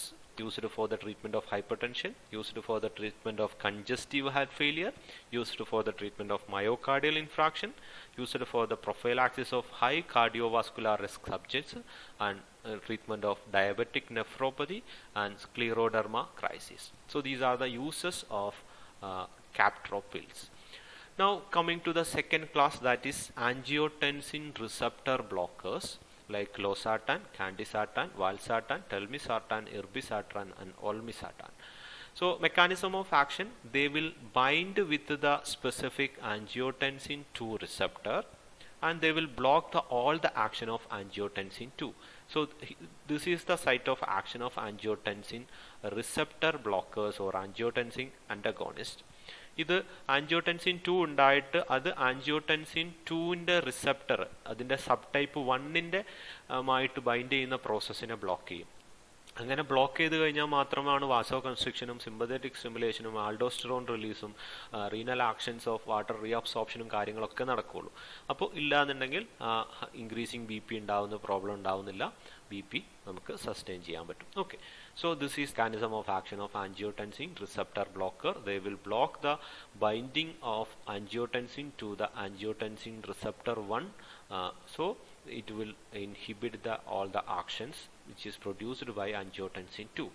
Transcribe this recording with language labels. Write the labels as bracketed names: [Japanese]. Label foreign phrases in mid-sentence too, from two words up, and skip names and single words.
[English] Used for the treatment of hypertension, used for the treatment of congestive heart failure, used for the treatment of myocardial infarction, used for the prophylaxis of high cardiovascular risk subjects, and treatment of diabetic nephropathy and scleroderma crisis. So these are the uses of captoprils. Now coming to the second class, that is angiotensin receptor blockers like losartan, candesartan, valsartan, telmisartan, irbesartan and olmesartan. So mechanism of action, they will bind with the specific angiotensin 2 receptor and they will block all the action of angiotensin 2. So this is the site of action of angiotensin receptor blockers or angiotensin antagonists. [Malayalam] ഇത് ആൻജിയോടെൻസിൻ 2 ഉണ്ടായിട്ട് അത് ആൻജിയോടെൻസിൻ 2ൻ്റെ റിസപ്റ്റർ അതിൻ്റെ [English] sub type [Malayalam] 1ൻ്റെ ആയിട്ട് ബൈൻഡ് ചെയ്യുന്ന പ്രോസസ്സിനെ ബ്ലോക്ക് ചെയ്യും. അങ്ങനെ ബ്ലോക്ക് ചെയ്ത് കഴിഞ്ഞാൽ മാത്രമാണ് വാസോ കൺസ്ട്രിക്ഷനും സിമ്പതറ്റിക് സ്റ്റിമുലേഷനും ആൾഡോസ്റ്ററോൺ റിലീസും [English] renal actions of water [Malayalam] റീഅബ്സോർപ്ഷനും കാര്യങ്ങളൊക്കെ നടക്കുകയുള്ളൂ. അപ്പോൾ ഇല്ലാന്നുണ്ടെങ്കിൽ [English] increasing BP [Malayalam] ഉണ്ടാവുന്ന പ്രോബ്ലം ഉണ്ടാവുന്നില്ല, BP നമുക്ക് സസ്റ്റെയിൻ ചെയ്യാൻ പറ്റും. ഓക്കെ, [English] so this is mechanism of action of angiotensin receptor blocker. They will block the binding of angiotensin to the angiotensin receptor 1. So it will inhibit all the actions which is produced by angiotensin 2.